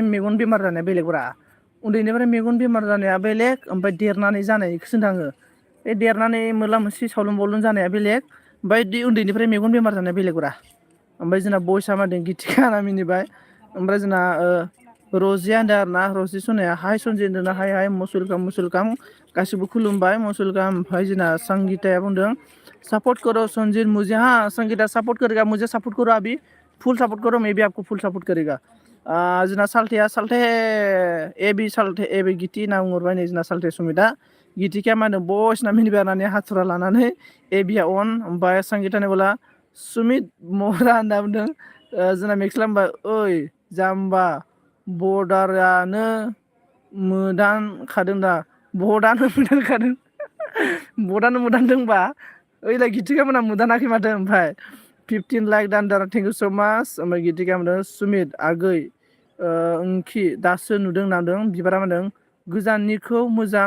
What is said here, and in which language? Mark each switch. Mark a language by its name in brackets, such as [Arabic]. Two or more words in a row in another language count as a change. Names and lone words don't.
[Bodo] मेगन बेमार जानाया बेलेगब्रा उन्दैनिफ्राय मेगन बेमार जानाया बेलेग ओमफ्राय देरनानै जानायखौसो होनदों आङो बे देरनानै मोला मोनसे सावलुन बावलुन जानाया बेलेग ओमफ्राय उन्दैनिफ्राय मेगन बेमार जानाया बेलेगब्रा ओमफ्राय जोंना बयसा मा होनदों गितिका होनना मिनिबाय ओमफ्राय जोंना रजिया होनदों आरो ना रजि सनाया हाय सनजि होनदोंना हाय हाय मसुलकाम गासिबो खुलुमबाय मसुलकाम ओमफ्राय जोंना संगिताया बुंदों सपोर्ट करो [Hindi] संजित मुझे हाँ संगीता सपोर्ट करेगा मुझे सपोर्ट करो अभी फुल सपोर्ट करो मैं भी आपको फुल सपोर्ट करेगा [Bodo] जोंना साल्थे ए बि गिति होनना बुंहरबाय नै जोंना साल्थे सुमिता गितिका मा होनो बयसना मिनिबाय होननानै हाथुरा लानानै ए बिया अन ओमफ्राय संगितानि बोला सुमित मरा होनना बुंदों जोंना मेक्सला होनबाय ओइ जाम्बा बर्डारानो मोदानखादों दा बर्डआनो मोदानखादों बर्डआनो मोदानदोंबा ओइलाय गितिका मोना मोदानाखै माथो ओमफ्राय 15 लाइक दानदार [English] thank you so much [Bodo] ओमफ्राय गितिका मोनदों सुमित आगै ओंखि दासो नुदों नादों बिबारा मोनदों गोजाननिखौ मोजां